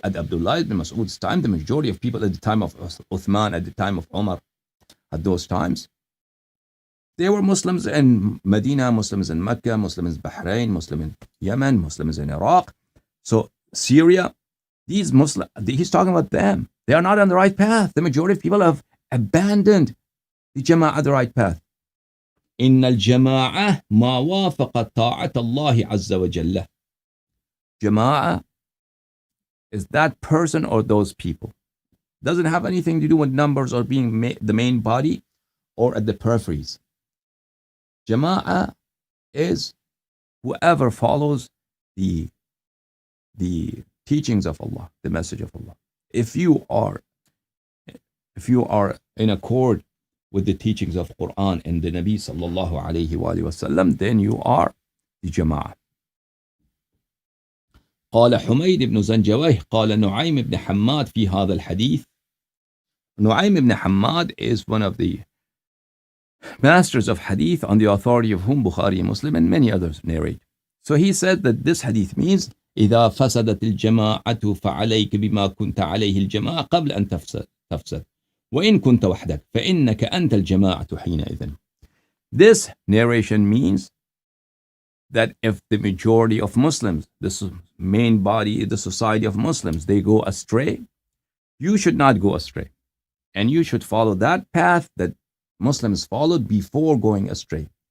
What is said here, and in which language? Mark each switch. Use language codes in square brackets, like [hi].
[en] At Abdullah ibn Mas'ud's time, the majority of people at the time of Uthman, at the time of Umar, at those times, they were Muslims in Medina, Muslims in Mecca, Muslims in Bahrain, Muslims in Yemen, Muslims in Iraq. So Syria, these Muslims, he's talking about them. They are not on the right path. The majority of people have abandoned the Jama'ah, the right path. [ar] إن الجماعة ما وافق طاعة الله عز وجل. [en] Jama'ah is that person or those people. Doesn't have anything to do with numbers or being the main body or at the peripheries. Jama'ah is whoever follows the teachings of Allah, the message of Allah. If you are in accord with the teachings of Quran and the Nabi sallallahu alayhi wa sallam, then you are the Jama'ah. [ar] قال حميد بن زنجويه قال نعيم بن حماد في هذا الحديث. [en] Nu'aym ibn Hammad is one of the masters of hadith on the authority of whom Bukhari and Muslim and many others narrate. So he said that this hadith means [ar] إذا فسدت الجماعة فعليك بما كنت عليه الجماعة قبل أن تفسد وإن كنت وحدك فإنك أنت الجماعة حينئذ. [en] This narration means that if the majority of Muslims, the main body, the society of Muslims, they go astray, you should not go astray. And you should follow that path that Muslims followed before going astray.